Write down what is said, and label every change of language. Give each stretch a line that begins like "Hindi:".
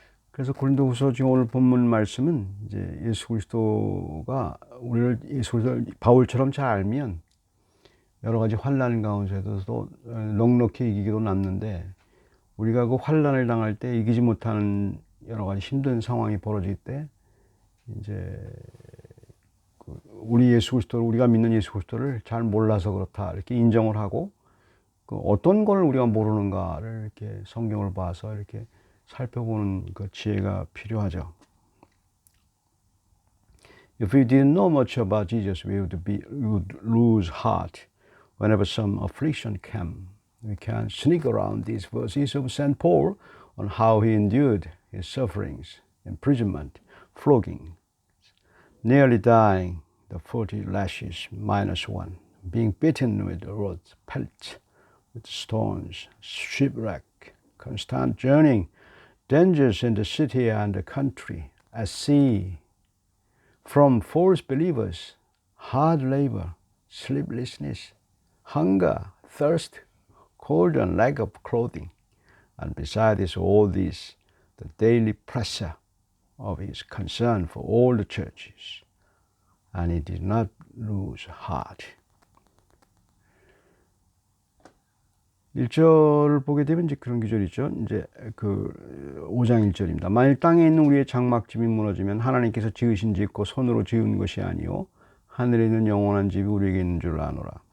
Korean: 그래서 고린도후서 지금 오늘 본문 말씀은 이제 예수 그리스도가 우리를 예수 그리스도를 바울처럼 잘 알면 여러 가지 환난 가운데서도 넉넉히 이기기도 남는데, 우리가 그 환난을 당할 때 이기지 못하는 여러 가지 힘든 상황이 벌어질 때 이제 우리가 믿는 예수 그리스도를 잘 몰라서 그렇다 이렇게 인정을 하고, 어떤 걸 우리가 모르는가를 이렇게 성경을 봐서 이렇게 살펴보는 그 지혜가 필요하죠.
English: If we didn't know much about Jesus, we would lose heart whenever some affliction came. We can sneak around these verses of St. Paul on how he endured his sufferings, imprisonment, flogging, nearly dying, the 40 lashes minus one, being beaten with rods, pelts, with stones, shipwreck, constant journeying, dangers in the city and the country, at sea, from false believers, hard labor, sleeplessness, hunger, thirst, cold and lack of clothing, and besides all this, the daily pressure of his concern for all the churches. And he did not lose heart.
Korean: 1절을 보게 되면 이제 그런 구절이 있죠. 이제 5장 1절입니다. 만일 땅에 있는 우리의 장막집이 무너지면 하나님께서 지으신 집 곧 손으로 지은 것이 아니요 하늘에 있는 영원한 집이 우리에게 있는 줄 아노라.